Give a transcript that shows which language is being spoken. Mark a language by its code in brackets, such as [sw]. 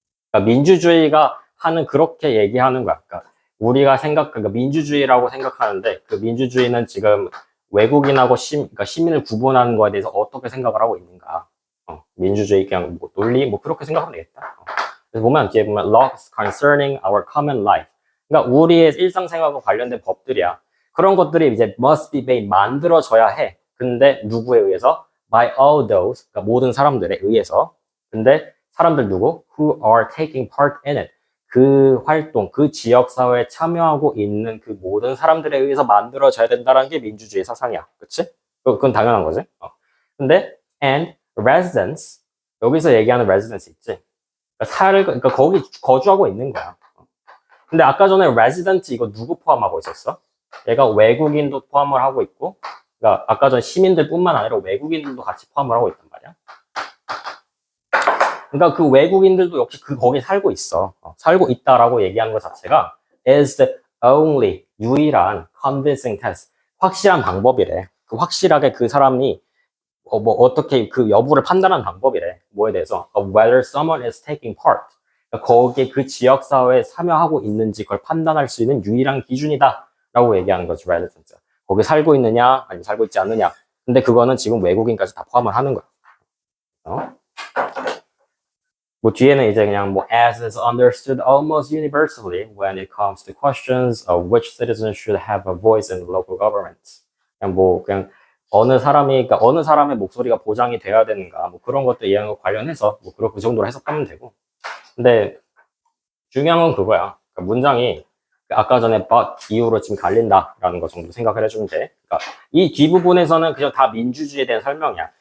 [ko] 그러니까 민주주의가 하는 그렇게 얘기하는 거야. 그러니까 우리가 그러니까 민주주의라고 생각하는데 그 민주주의는 지금 외국인하고 그러니까 시민을 구분하는 거에 대해서 어떻게 생각을 하고 있는가. 민주주의 그냥 뭐 논리 뭐 그렇게 생각하면 되겠다. 그래서 보면 뒤에 보면 [en] laws concerning our common life. [ko] 그러니까 우리의 일상생활과 관련된 법들이야. 그런 것들이 이제 [en] must be made [ko] 만들어져야 해. 근데 누구에 의해서? [en] By all those, [ko] 그러니까 모든 사람들에 의해서. 근데 사람들 누구? [en] Who are taking part in it. [ko] 그 활동, 그 지역사회에 참여하고 있는 그 모든 사람들에 의해서 만들어져야 된다는 게 민주주의 사상이야. 그치? 그건 당연한 거지. 근데 and residents, 여기서 얘기하는 residents 있지. 그러니까 거기 거주하고 있는 거야. 근데 아까 전에 resident 이거 누구 포함하고 있었어? 얘가 외국인도 포함을 하고 있고, 그러니까 아까 전 시민들뿐만 아니라 외국인들도 같이 포함을 하고 있단 말이야. 그러니까 그 외국인들도 역시 거기 살고 있어. 살고 있다라고 얘기하는 것 자체가 [en] is the only [ko] 유일한 [en] convincing test [ko] 확실한 방법이래. 그 확실하게 그 사람이 뭐 어떻게 그 여부를 판단하는 방법이래. 뭐에 대해서 [en] whether someone is taking part. [ko] 그러니까 거기에 그 지역 사회에 참여하고 있는지 그걸 판단할 수 있는 유일한 기준이다라고 얘기하는 거지. [en] resident. [ko] 거기 살고 있느냐 아니면 살고 있지 않느냐. 근데 그거는 지금 외국인까지 다 포함을 하는 거야. 뭐 뒤에는 이제 그냥 뭐 [en] as is understood almost universally when it comes to questions of which citizens should have a voice in local government. [ko] 그냥 어느 사람의 목소리가 보장이 돼야 되는가 뭐 그런 것도 이해하는 거 관련해서 뭐 그 정도로 해석하면 되고. 근데 중요한 건 그거야. 그러니까 문장이 아까 전에 but 이후로 지금 갈린다라는 거 정도 생각을 해주면 돼. 그러니까 이 뒷부분에서는 그냥 다 민주주의에 대한 설명이야.